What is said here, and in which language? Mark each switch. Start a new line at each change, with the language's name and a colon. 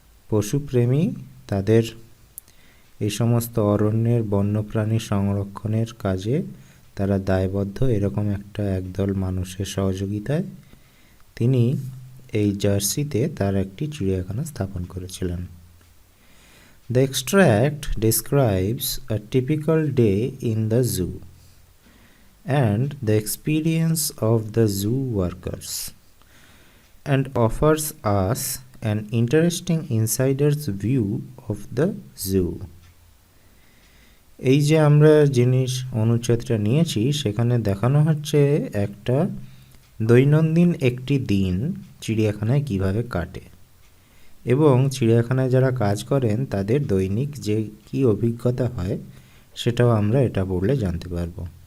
Bangla: পশুপ্রেমী, তাদের এই সমস্ত অরণ্যের বন্যপ্রাণী সংরক্ষণের কাজে তারা দায়বদ্ধ, এরকম একটা একদল মানুষের সহযোগিতায় তিনি এই জার্সিতে তার একটি চিড়িয়াখানা স্থাপন করেছিলেন।
English: The extract describes a typical day in the zoo and the experience of the zoo workers. and offers us an interesting insider's view of the zoo.
Bangla: এই যে আমরা জিনিস অনুচ্ছেদটা নিয়েছি সেখানে দেখানো হচ্ছে একটা দৈনন্দিন একটি দিন চিড়িয়াখানায় কিভাবে কাটে এবং চিড়িয়াখানায় যারা কাজ করেন তাদের দৈনিক যে কি অভিজ্ঞতা হয় সেটাও আমরা এটা পড়লে জানতে পারবো।